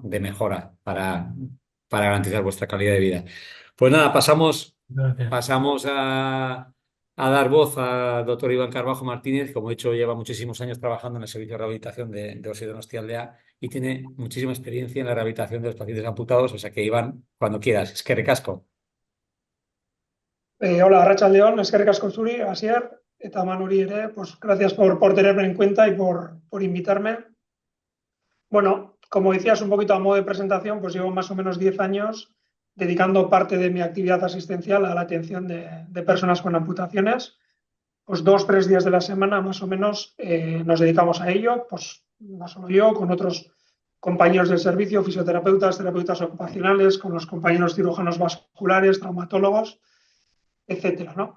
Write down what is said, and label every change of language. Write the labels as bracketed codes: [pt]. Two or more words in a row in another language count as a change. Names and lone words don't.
[es] De mejora para garantizar vuestra calidad de vida. Pues nada, gracias. pasamos a dar voz al doctor Iván Carbajo Martínez. Como he dicho, lleva muchísimos años trabajando en el servicio de rehabilitación de Osi Donostia Aldea y tiene muchísima experiencia en la rehabilitación de los pacientes amputados. O sea que, Iván, cuando quieras, es que recasco. [eu] Hola, Arratsalde on, eskerrik asko zuri, Asier, eta Manuri ere, [es] pues gracias por tenerme en cuenta y por invitarme. Bueno, como decías un poquito a modo de presentación, pues llevo más o menos 10 años dedicando parte de mi actividad asistencial a la atención de personas con amputaciones. Pues 2, 3 días de la semana más o menos nos dedicamos a ello, pues no solo yo, con otros compañeros del servicio, fisioterapeutas, terapeutas ocupacionales, con los compañeros cirujanos vasculares, traumatólogos, etcétera, ¿no?